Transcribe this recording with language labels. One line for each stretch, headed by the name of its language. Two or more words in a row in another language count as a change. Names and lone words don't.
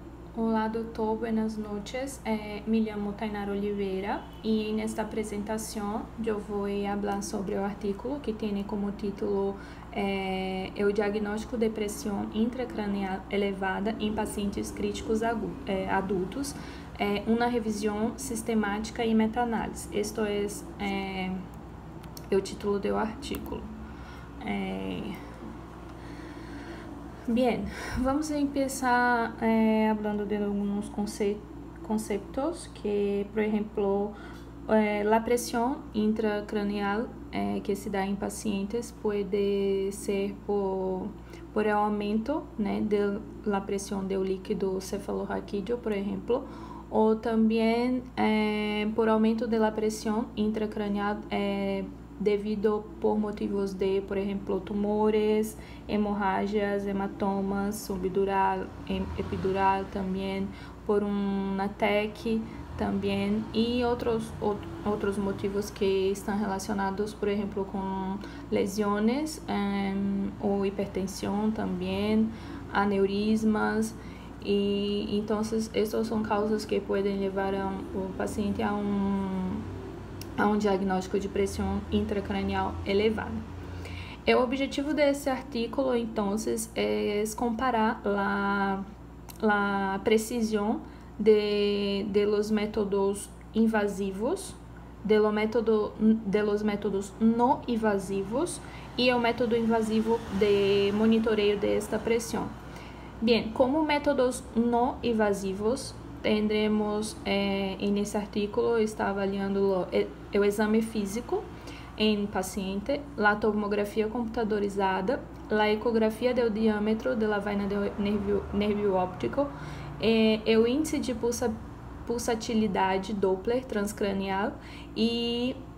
Portuguese: Olá, doutor,
Spanish: buenas noches.
Portuguese: Me chamo Tainara Oliveira e nesta apresentação eu vou falar sobre o artigo que tem como título o diagnóstico de pressão intracranial elevada em pacientes críticos adultos, uma revisão sistemática e meta-análise. Este é o título do artigo.
Spanish: Bien, vamos a empezar hablando de algunos conceptos que, por ejemplo, la presión intracraneal que se da en pacientes puede ser por el aumento de la presión del líquido cefalorraquídeo, por ejemplo, o también por aumento de la presión intracraneal devido por motivos de, por ejemplo,
Portuguese: tumores, hemorragias, hematomas, subdural, epidural também, por uma TEC também, e outros motivos que estão relacionados, por exemplo, com lesões ou hipertensão também, aneurismas. E então, essas são causas que podem levar o paciente a um diagnóstico de pressão intracranial elevada. O objetivo desse artigo, então, é comparar a precisão
Spanish: de los métodos
Portuguese: invasivos,
Spanish: de los métodos
Portuguese: não invasivos e o método invasivo de monitoreio desta pressão. Bem, como métodos não invasivos, tendremos nesse artigo está avaliando o exame físico em paciente, a tomografia computadorizada, a ecografia do diâmetro da vaina do nervio óptico, o índice de pulsatilidade Doppler transcranial e